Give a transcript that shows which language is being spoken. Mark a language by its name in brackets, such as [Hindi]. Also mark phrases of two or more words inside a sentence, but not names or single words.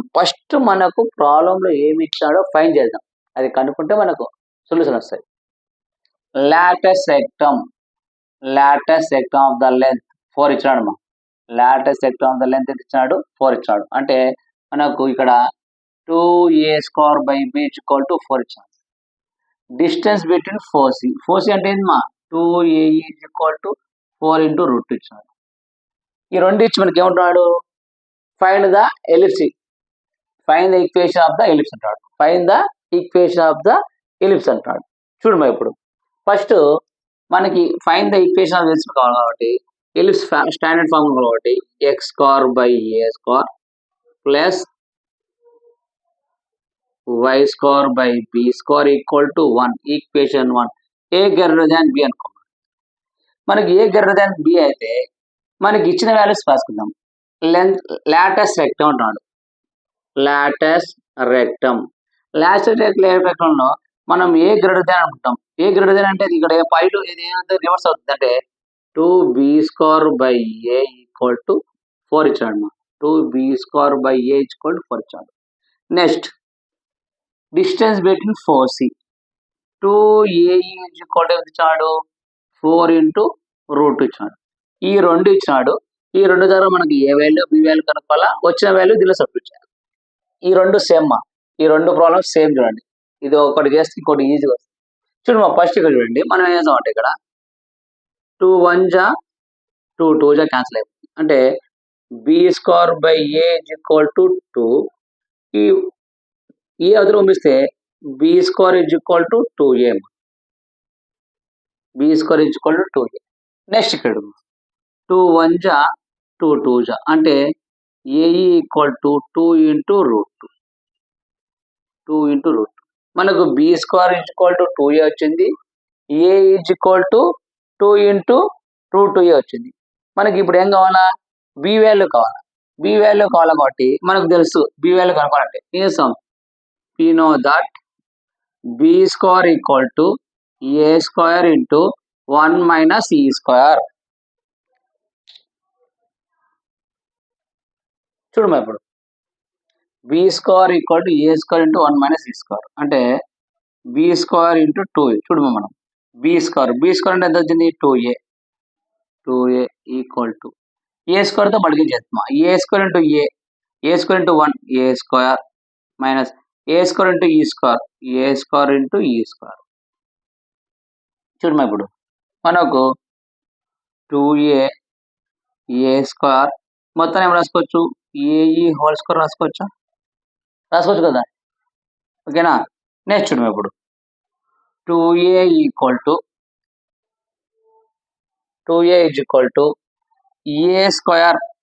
[Telugu] ఫస్ట్ మనకు ప్రాబ్లంలో ఏమి ఇచ్చాడో ఫైండ్ చేద్దాం. అది కనుక్కుంటే మనకు సొల్యూషన్ వస్తాయి. [English] latus rectum of the length [Telugu] 4 ఇచ్చాడు మా. [English] latus rectum of the length [Telugu] ఎంత ఇచ్చాడు? 4 ఇచ్చాడు. అంటే మనకు ఇక్కడ 2a² by b = 4 ఇచ్చాడు. [English] distance between 4c [Telugu] అంటే ఏంటి మా? 2ae = 4 × √2 ఇచ్చాడు. ఈ రెండు ఇచ్చి మనకి ఏమంటున్నాడు? [English] find the ellipse, find the equation of the ellipse [Telugu] అంటాడు. [English] find the equation of the ellipse [Telugu] అంటాడు. చూడమ్మా, ఇప్పుడు ఫస్ట్ మనకి [English] find the equation of ellipse [Telugu] కావాలి కాబట్టి [English] ellipse standard form [Telugu] కాబట్టి x² by a² ప్లస్ y² by b² = 1. ఈక్వేషన్ 1 [English] a greater than b [Telugu] అనుకో. మనకి [English] a greater than b [Telugu] అయితే మనకి ఇచ్చిన వాల్యూస్ రాసుకుందాం. [English] length latus rectum [Telugu] అంటున్నాడు. [English] latus rectum [Telugu] లో మనం [English] a greater than [Telugu] అనుకుంటాం. [English] a greater than [Telugu] అంటే ఇక్కడ పాయింట్ ఇది రివర్స్ అవుతుంది. అంటే 2b² by a = 4 ఇచ్చాడు. 2b² by a = 4 ఇచ్చాడు. [English] next distance between 4c [Telugu] 2ae = ఇచ్చాడు 4 × √2 ఇచ్చాడు. ఈ రెండు ఇచ్చాడు. ఈ రెండు ద్వారా మనకి [English] a value b value [Telugu] కనుక్కోవాలా, వచ్చిన వాల్యూ దీనిలో సబ్స్టిట్యూట్ చేయాలి. ఈ రెండు సేమ్ మా. ఈ రెండు [English] problems same [Telugu] చూడండి. ఇది ఒకటి చేస్తే ఇంకోటి ఈజీగా వస్తుంది. చూడండి మా, ఫస్ట్ ఇక్కడ చూడండి. మనం ఏం చేస్తామంటే ఇక్కడ 2 1 జా 2 2 జా క్యాన్సిల్ అయిపోతుంది. అంటే b² by a = 2. ఈ అవతల పంపిస్తే b² = 2a. b² = 2a. నెక్స్ట్ ఇక్కడ 2 1 జా 2 2 జా అంటే ae = 2 × √2. 2 × √2 మనకు b² = 2a వచ్చింది. a = 2 × √2a వచ్చింది. మనకి ఇప్పుడు ఏం కావాలా? b వాల్యూ కావాలా. b వాల్యూ కావాలా కాబట్టి మనకు తెలుసు b వాల్యూ కనుక్కోవాలంటే ఏం చేస్తాం? [English] we know that b² = a² × 1 - e². [Telugu] చూడమ్మా, ఇప్పుడు b² = a² × 1 - e² అంటే b² × 2. చూడమ్మా, మనం b² అంటే ఎంత వచ్చింది? 2a = a² తో మల్టిప్లై చేస్తామా. a² × a, a² × 1 a² - a² × e², a² × e². చూడమ్మా, ఇప్పుడు మనకు 2a a² మొత్తం ఏం రాసుకోవచ్చు? ae² రాసుకోవచ్చు కదా. ఓకేనా. నెక్స్ట్ చూడమ్మా, ఇప్పుడు 2a = a².